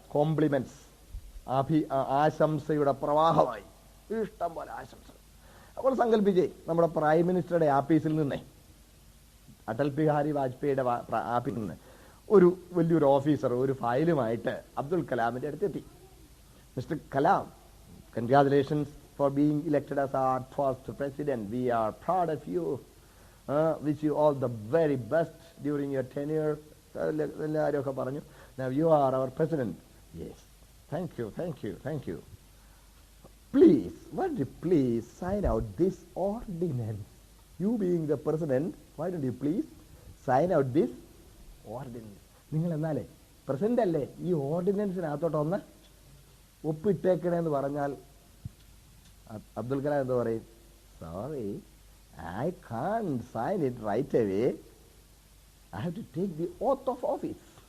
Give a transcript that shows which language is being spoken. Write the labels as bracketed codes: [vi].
[ml] Compliments, ആശംസയുടെ പ്രവാഹമായി. ഇഷ്ടം പോലെ ആശംസ. അപ്പോൾ സങ്കല്പിച്ചേ, നമ്മുടെ പ്രൈം മിനിസ്റ്ററുടെ ആഫീസിൽ നിന്നേ, അടൽ ബിഹാരി വാജ്പേയിയുടെ ആഫീസിൽ നിന്ന് ഒരു വലിയൊരു ഓഫീസർ ഒരു ഫയലുമായിട്ട് അബ്ദുൽ കലാമിന്റെ അടുത്തെത്തി. [en] Mister Kalam, congratulations for being elected as our first president. We are proud of you. Wish you all the very best during your tenure. [ml] എല്ലാവരും പറഞ്ഞു. [en] Now you are our president. Yes. Thank you. Please, won't you please sign out this ordinance? You being the president, why don't you please sign out this ordinance? [ml] നിങ്ങൾ എന്നാലേ president അല്ലേ, ഈ ഓർഡിനൻസിനകത്തോട്ടൊന്ന് ഒപ്പിട്ടേക്കണേന്ന് പറഞ്ഞാൽ അബ്ദുൽ കലാം എന്താ പറയും? [en] Sorry, I can't sign it right away. I have to take the oath of office.